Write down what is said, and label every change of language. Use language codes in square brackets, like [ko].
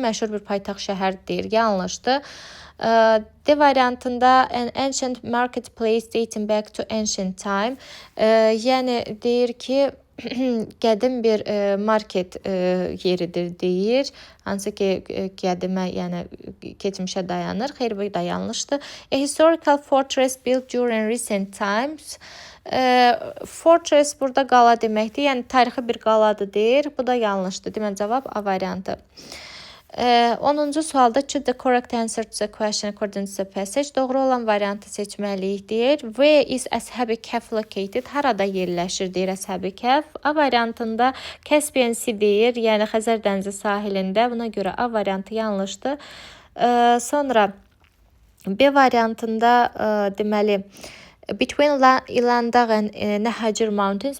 [az] Məşhur bir paytaxt şəhər deyir. Yanlışdır. D variantında [en] an ancient marketplace dating back to ancient time. [az] Yəni deyir ki, qədim bir market yeridir deyir. Hansı ki qədimə, yəni keçmişə dayanır. Xeyr, bu da yanlışdır. [en] A historical fortress built during recent times. [az] Fortress burada qala deməkdir. Yəni tarixi bir qaladır deyir. Bu da yanlışdır. Deməli cavab A variantı. 10-cu sualda [en] choose the correct answer to the question according to the passage. [az] Doğru olan variantı seçməliyik deyir. [en] Where is Ashab-ı Kəhf located? [az] Harada yerləşir deyir Ashab-ı Kəhf. A variantında Caspian Sea deyir, yəni Xəzər dənizi sahilində. Buna görə A variantı yanlışdır. Sonra B variantında deməli Between İlan Dağ and Nəhəcir Mountains.